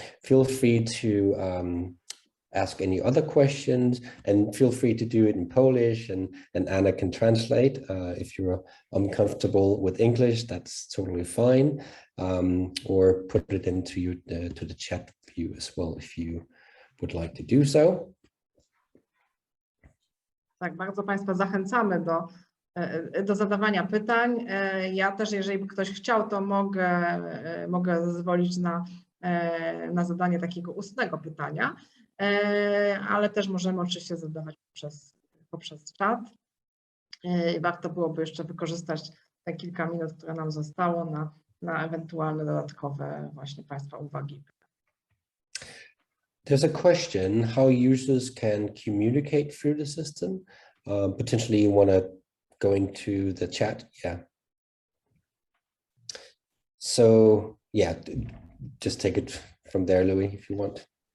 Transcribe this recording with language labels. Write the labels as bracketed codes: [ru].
[en] Feel free to ask any other questions, and feel free to do it in Polish, and Anna can translate. If you're uncomfortable with English, that's totally fine. Or put it into to the chat view as well, if you would like to do so. [pl] Tak, bardzo Państwa zachęcamy do zadawania pytań. Ja też, jeżeli by ktoś chciał, to mogę zezwolić na zadanie takiego ustnego pytania, ale też możemy oczywiście zadawać poprzez czat. Warto byłoby jeszcze wykorzystać te kilka minut, które nam zostało na ewentualne dodatkowe właśnie Państwa uwagi. [en] There's a question how users can communicate through the system. Potentially you want to going to the chat. Yeah. So yeah, just take it from there, Louis, if you want.